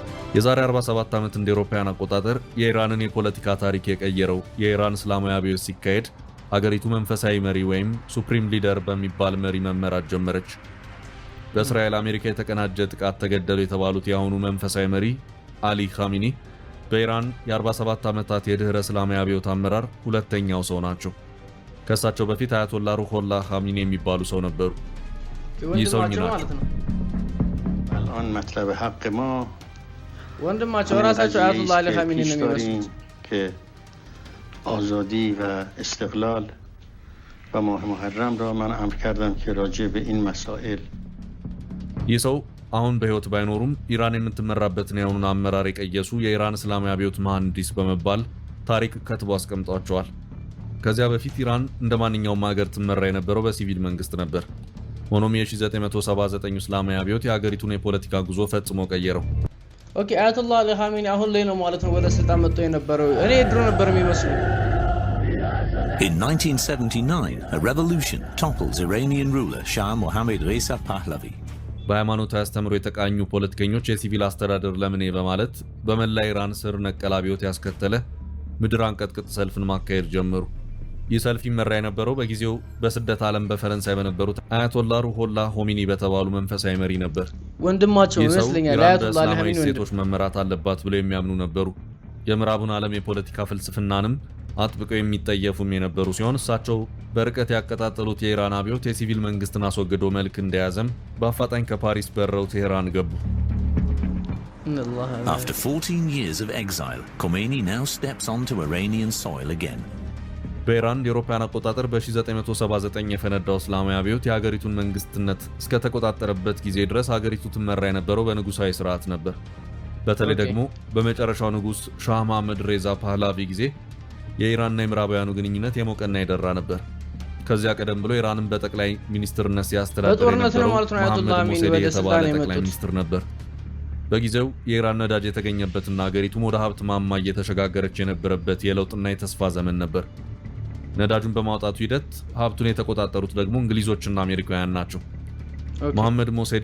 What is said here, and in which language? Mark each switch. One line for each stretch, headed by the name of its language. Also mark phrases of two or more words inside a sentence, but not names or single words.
Amharic: የዛሬ 47 ዓመት እንደ አውሮፓውያን አቆጣጠር የኢራንን የፖለቲካ ታሪክ የቀየረው የኢራን እስላማዊ አብዮት ሲካሄድ ሀገሪቱ መንፈሳዊ መሪ ወይም ሱፕሪም ሊደር በሚባል መሪ መመራት ጀመረች። በእስራኤል አሜሪካ የተቀናጀ ጥቃት ተገደሉ የተባሉት የአሁኑ መንፈሳዊ መሪ አሊ ኻሜኒ በኢራን የ47 ዓመታት የድህረ እስላማዊ አብዮት አመራር ሁለተኛው ሰው ናቸው። ከእሳቸው በፊት አያቶላህ ሩሆላህ ኻሜኒ የሚባሉ ሰው ነበሩ። ይህ ሰው ማለት ነው
Arabic: الان مطلب حق ما
Amharic: ወንድማቸው ራሳቸው አያቱላህ አሊ ኻሜኒ ነው የሚመስሉት
Persian: که آزادی و استقلال و ماه محرم را من امر کردم که راجع به این مسائل
Amharic: ይህ ሰው አሁን በህይወት ባይኖሩም ኢራን የምትመራበትን የሆኑን አመራር የቀየሱ የኢራን እስላማዊ አብዮት መሐንዲስ በመባል ታሪክ ከትቦ አስቀምጧቸዋል። ከዚያ በፊት ኢራን እንደ ማንኛውም ሀገር ትመራ የነበረው በሲቪል መንግስት ነበር። ሆኖም የ1979 እስላማዊ አብዮት የሀገሪቱን የፖለቲካ ጉዞ ፈጽሞ ቀየረው። ኦኬ አያቱላህ አሊ ኻሜኒ አሁን ላይ ነው ማለት ነው ወደ ስልጣን መጥቶ የነበረው። እኔ ድሮ ነበር የሚመስለው።
English: In 1979, a revolution topples Iranian ruler Shah Mohammad Reza Pahlavi.
Amharic: በሃይማኖታዊ አስተምሮ የተቃኙ ፖለቲከኞች የሲቪል አስተዳደር ለምን በማለት በመላ ኢራን ስር ነቀል አብዮት ያስከተለ ምድር አንቀጥቅጥ ሰልፍን ማካሄድ ጀመሩ። ይህ ሰልፍ ይመራ የነበረው በጊዜው በስደት ዓለም በፈረንሳይ በነበሩት አያቶላህ ሩሆላህ ኻሜኒ በተባሉ መንፈሳዊ መሪ ነበር። ወንድማቸው ይመስለኛል አያቶላህ አሊ ኻሜኒ ሴቶች መመራት አለባት ብለው የሚያምኑ ነበሩ። የምዕራቡን ዓለም የፖለቲካ ፍልስፍናንም አጥብቀው የሚጠየፉም የነበሩ ሲሆን እሳቸው በርቀት ያቀጣጠሉት የኢራን አብዮት የሲቪል መንግስትን አስወግዶ መልክ እንደያዘም በአፋጣኝ ከፓሪስ በረው ቴህራን ገቡ።
English: After 14 years of exile, Khomeini now steps onto Iranian soil again.
Amharic: በኢራን የአውሮፓውያን አቆጣጠር በ1979 የፈነዳው እስላማዊ አብዮት የሀገሪቱን መንግስትነት እስከ ተቆጣጠረበት ጊዜ ድረስ ሀገሪቱ ትመራ የነበረው በንጉሳዊ ስርዓት ነበር። በተለይ ደግሞ በመጨረሻው ንጉስ ሻህ መሐመድ ሬዛ ፓህላቪ ጊዜ የኢራንና የምዕራባውያኑ ግንኙነት የሞቀና የደራ ነበር። ከዚያ ቀደም ብሎ ኢራንን በጠቅላይ ሚኒስትርነት ሲያስተዳድር የነበረው መሐመድ ሞሴዲ የተባለ ጠቅላይ ሚኒስትር ነበር። በጊዜው የኢራን ነዳጅ የተገኘበትና ሀገሪቱም ወደ ሀብት ማማ እየተሸጋገረች የነበረበት የለውጥና የተስፋ ዘመን ነበር። ነዳጁን በማውጣቱ ሂደት ሀብቱን የተቆጣጠሩት ደግሞ እንግሊዞችና አሜሪካውያን ናቸው። መሐመድ ሞሴዲ